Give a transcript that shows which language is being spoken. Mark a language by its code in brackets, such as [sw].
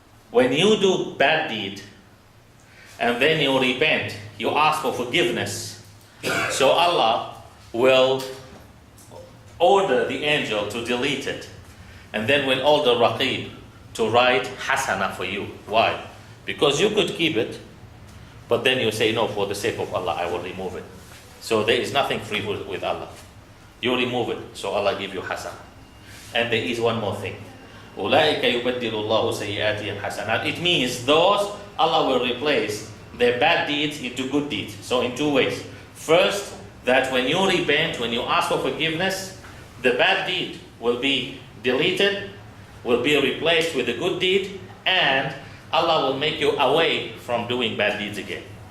[en] When you do bad deed and then you repent, you ask for forgiveness, so Allah will order the angel to delete it, and then will order Raqib to write Hasana for you. Why? Because you could keep it, but then you say, no, for the sake of Allah, I will remove it. So there is nothing free with Allah. You remove it, so Allah give you Hasana. And there is one more thing. [ar] أولئك يبدل الله سيئاتهم حسنات. [en] It means those Allah will replace their bad deeds into good deeds. So in two ways. First, that when you repent, when you ask for forgiveness, the bad deed will be deleted, will be replaced with a good deed, and Allah will make you away from doing bad deeds again.